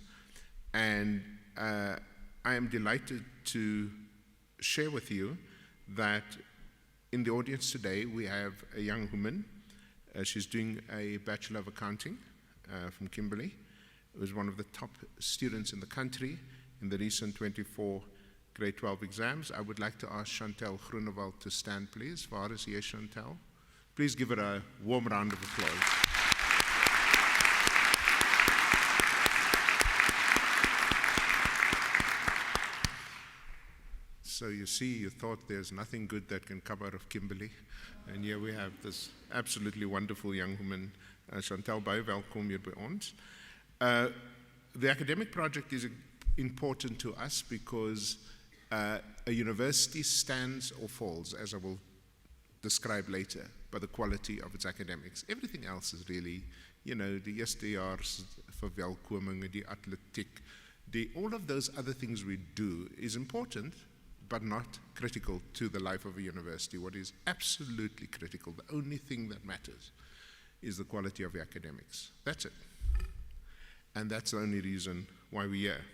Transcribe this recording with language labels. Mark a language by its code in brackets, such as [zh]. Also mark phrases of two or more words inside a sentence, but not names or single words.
[en] And I am delighted to share with you that in the audience today we have a young woman. She's doing a Bachelor of Accounting from Kimberley. It was one of the top students in the country in the recent 24 grade 12 exams. I would like to ask Chantel Groenewald to stand, please. [af] Waar is hier, Chantel? [en] Please give her a warm round of applause. So you see, you thought there's nothing good that can come out of Kimberley. And here we have this absolutely wonderful young woman, [af] Chantal, baie welkom hier by ons. [en] The academic project is important to us because a university stands or falls, as I will describe later, by the quality of its academics. Everything else is really, you know, the [af] eerstejaars verwelkoming, die atletiek, [en] all of those other things we do is important, but not critical to the life of a university. What is absolutely critical, the only thing that matters, is the quality of the academics. That's it. And that's the only reason why we're here.